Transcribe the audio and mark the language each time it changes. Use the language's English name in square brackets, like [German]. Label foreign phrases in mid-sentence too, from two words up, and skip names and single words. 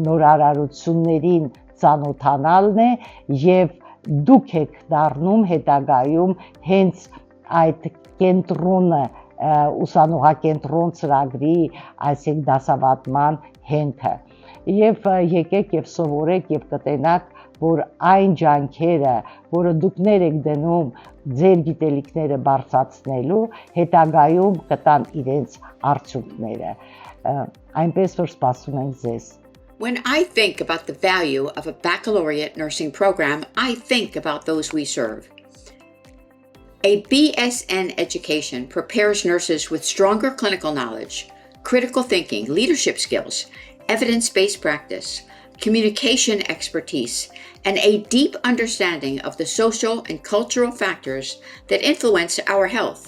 [Armenian] նորարարություններին ծանոթանալն է եւ դուք եք դառնում հետագայում հենց այդ կենտրոնը ուսանողակենտրոն ծրագրի, այսինքն դասավանդման հենքը։ Եվ եկեք եւ սովորեք եւ կտենաք, որ այն ջանքերը, որը դուքներ եք դնում ձեր գիտելիքները բարձրացնելու, հետագայում կտան իրենց արդյունքները։ Այնպես որ սպասում ենք ձեզ։ [English] When I think about the value of a baccalaureate nursing program, I think about those we serve. A BSN education prepares nurses with stronger clinical knowledge, critical thinking, leadership skills, evidence-based practice, communication expertise, and a deep understanding of the social and cultural factors that influence our health.